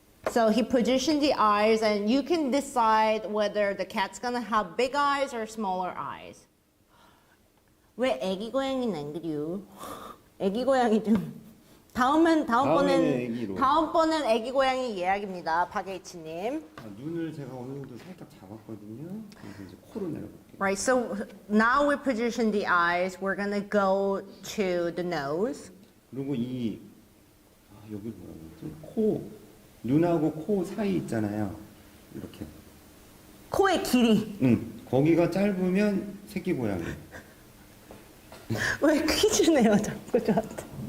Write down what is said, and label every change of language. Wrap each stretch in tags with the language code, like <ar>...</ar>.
<en>So he positioned the eyes, and you can decide whether the cat's gonna have big eyes or smaller eyes.</en> <ko>왜 애기 고양이는 안 그려? 애기 고양이 좀 애기로. 다음번엔 애기 고양이 예약입니다, 박예치님. 눈을 제가 어느 정도 살짝 잡았거든요. 그래서 이제 코로 내려볼게요.</ko> <en>Right, so now we position the eyes. We're gonna go to the nose.</en> <ko>그리고 여기 뭐라 그러지? 눈하고 코 사이 있잖아요. 이렇게. 코의 길이. 거기가 짧으면 새끼 고양이. 왜 퀴즈 내요, 자꾸 저한테.</ko>